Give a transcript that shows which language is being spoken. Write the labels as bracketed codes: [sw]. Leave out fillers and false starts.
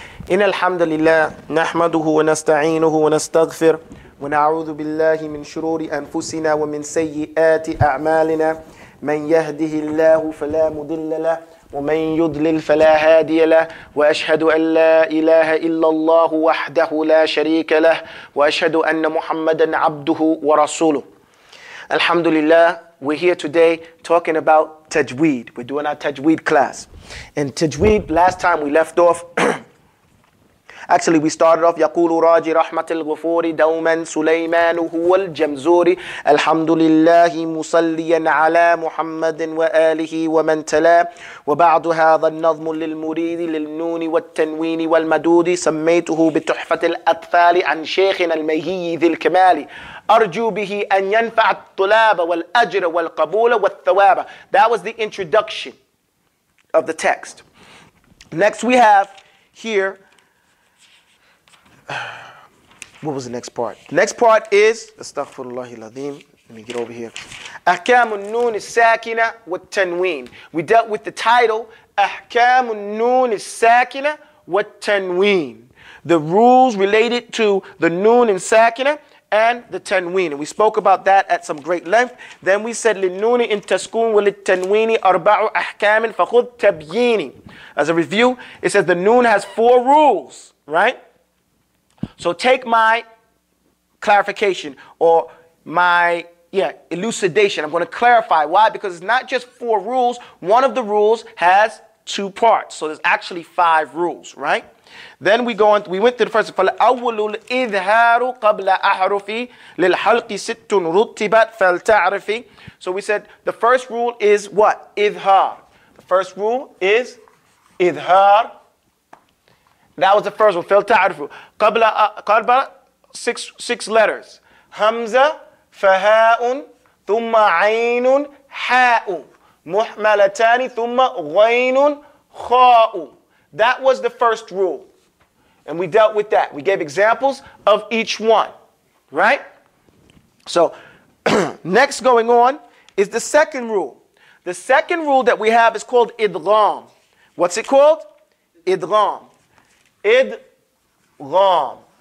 [ar] إن الحمد لله نحمده ونستعينه ونستغفر ونعوذ بالله من شرور أنفسنا ومن سيئات أعمالنا من يهده الله فلا مضل له ومن يضلل فلا هادي له وأشهد أن لا إله إلا الله وحده لا شريك له وأشهد أن محمدا عبده ورسوله. [en] Alhamdulillah, we're here today talking about Tajweed. We're doing our Tajweed class. And Tajweed, last time we left off, actually we started off [ar] يقول راجي رحمة الغفور دوما سليمان هو الجمزوري الحمد لله مصليا على محمد وآله ومن تلا وبعد هذا النظم للمريد للنون والتنوين والمدود سميته بتحفة الأطفال عن شيخنا الميهي ذي الكمال أرجو به أن ينفع الطلاب والأجر والقبول والثواب. [en] That was the introduction of the text. Next we have here, what was the next part? The next part is, astaghfirullah al-azim, let me get over here. [ar] أحكام النون الساكنة والتنوين. [en] We dealt with the title, [ar] أحكام النون الساكنة والتنوين. [en] The rules related to the noon and sakina and the tanween. And we spoke about that at some great length. Then we said [ar] للنون إن تسكون وللتنوين أربع أحكام فخذ تبييني. [en] As a review, it says the noon has 4 rules, right? So take my clarification or my elucidation. I'm going to clarify why, because it's not just 4 rules. One of the rules has 2 parts. So there's actually 5 rules, right? Then we went to the first. [ar] فالأول الإظهار قبل أحرف للحلق ست رتبت فلتعرفي. [en] So we said the first rule is what? [ar] إظهار. [en] The first rule is إظهار. That was the first one. فلتعرفوا. قبل 6 letters. [ar] همزة فهاء ثم عين حاء محملتان ثم غين خاء. [en] That was the first rule. And we dealt with that. We gave examples of each one. Right? So, next going on is the second rule. The second rule that we have is called idgham. What's it called? Idgham. Idgham.